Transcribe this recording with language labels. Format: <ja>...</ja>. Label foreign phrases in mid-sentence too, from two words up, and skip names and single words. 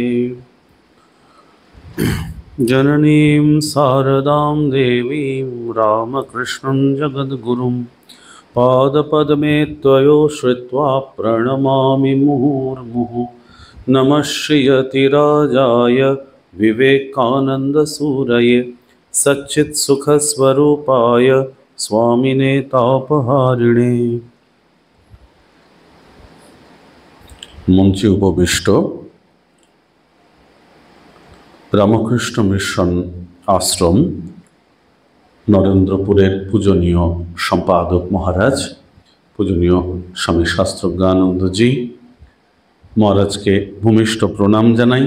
<sa>जननीं शारदां देवीं रामकृष्णं जगद्गुरुं पादपद्मे त्वयो श्रुत्वा प्रणमामि मुहुर्मुहुः। नमः श्रीयतिराजाय विवेकानन्दसूरये सच्चित्सुखस्वरूपाय स्वामिने तापहारिणे।</sa> <bn>মঞ্চে উপবিষ্ট রামকৃষ্ণ মিশন আশ্রম নরেন্দ্রপুরের পূজনীয় সম্পাদক মহারাজ, পূজনীয় স্বামী শাস্ত্রজ্ঞানন্দজি মহারাজকে ভূমিষ্ঠ প্রণাম জানাই।</bn>